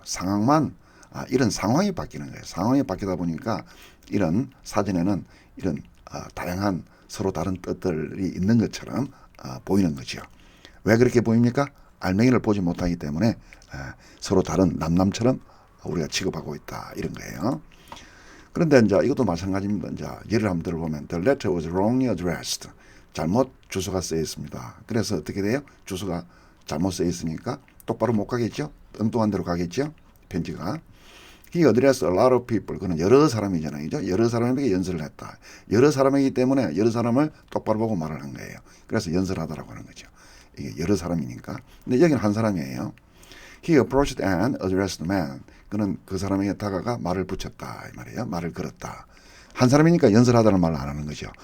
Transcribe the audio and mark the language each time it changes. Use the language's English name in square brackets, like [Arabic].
[Korean] 상황만 이런 상황이 바뀌는 거예요. 상황이 바뀌다 보니까 이런 사진에는 이런 다양한 서로 다른 뜻들이 있는 것처럼 보이는 거죠. 왜 그렇게 보입니까? 알맹이를 보지 못하기 때문에 서로 다른 남남처럼 우리가 취급하고 있다 이런 거예요. 그런데 이제 이것도 마찬가지입니다. 이제 예를 한번 들어보면 [English] the letter was wrongly addressed. [Korean] 잘못 주소가 쓰여 있습니다. 그래서 어떻게 돼요? 주소가 잘못 쓰여 있으니까 똑바로 못 가겠죠? 엉뚱한 데로 가겠죠? 편지가. [English] He addressed a lot of people. [Korean] 그는 여러 사람이잖아요. 그죠? 여러 사람에게 연설을 했다. 여러 사람이기 때문에 여러 사람을 똑바로 보고 말을 한 거예요. 그래서 연설하다라고 하는 거죠. 이게 여러 사람이니까. 근데 여기는 한 사람이에요. [English] He approached and addressed the man. [Korean] 그는 그 사람에게 다가가 말을 붙였다. 이 말이에요. 말을 걸었다. 한 사람이니까 연설하다는 말을 안 하는 거죠.